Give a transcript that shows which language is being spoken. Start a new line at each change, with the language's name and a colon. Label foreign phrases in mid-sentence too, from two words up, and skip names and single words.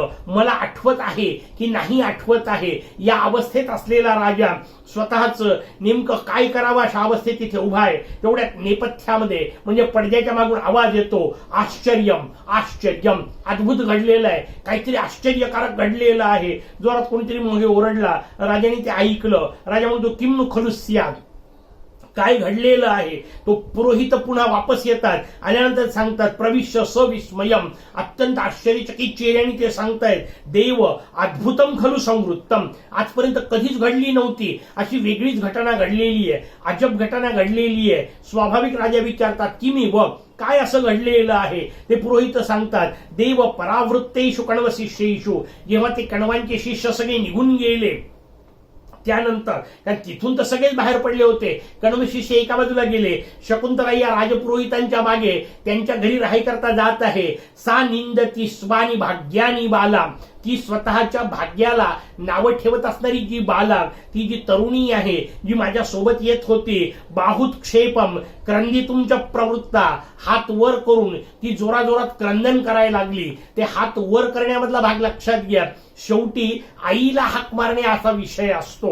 Marathi: मला आठवत आहे की नाही आठवत आहे, या अवस्थेत असलेला राजा स्वतःच नेमकं काय करावं अशा अवस्थेत तिथे उभा आहे. तेवढ्या नेपथ्यामध्ये म्हणजे पडद्याच्या मागून आवाज येतो,
Sanskrit: आश्चर्यम आश्चर्यम,
Marathi: अद्भुत घडलेलं आहे, काहीतरी आश्चर्यकारक घडलेलं आहे. जोरात कोणीतरी मग ओरडला. राजाने ते ऐकलं. राजा म्हणतो
Sanskrit: किम नु खलु स्यात्,
Marathi: काय घडलेलं आहे. तो पुरोहित पुन्हा वापस येतात. आल्यानंतर सांगतात
Sanskrit: प्रविश्य सविस्मयम,
Marathi: अत्यंत आश्चर्यचकित चेहऱ्याने ते सांगतायत
Sanskrit: देव अद्भुतम खलु संवृत्तम,
Marathi: आजपर्यंत कधीच घडली नव्हती अशी वेगळीच घटना घडलेली आहे, अजब घटना घडलेली आहे. स्वाभाविक राजा विचारतात की मी व काय असं घडलेलं आहे. ते पुरोहित सांगतात
Sanskrit: देव परावृत्तेषु कण्व शिष्येषु,
Marathi: जेव्हा ते कण्वांचे शिष्य सगळे निघून गेले त्यानंतर कारण तिथून तर सगळेच बाहेर पडले होते. कण्व शिष्य एका बाजूला गेले. शकुंतला या राजपुरोहितांच्या मागे त्यांच्या घरी राहायकरता जात आहे.
Sanskrit: सा निंदती स्वानी भाग्यानी बाला,
Marathi: ती स्वतःच्या भाग्याला नावं ठेवत असणारी जी बाला, ती जी तरुणी आहे, जी माझ्या सोबत येत होती.
Sanskrit: बाहुत क्षेपम क्रंदितुंच प्रवृत्ता,
Marathi: हात वर करून ती जोराजोरात क्रंदन करायला लागली. ते हात वर करण्यामधला भाग लक्षात घ्या. शेवटी आईला हाक मारणे असा विषय असतो.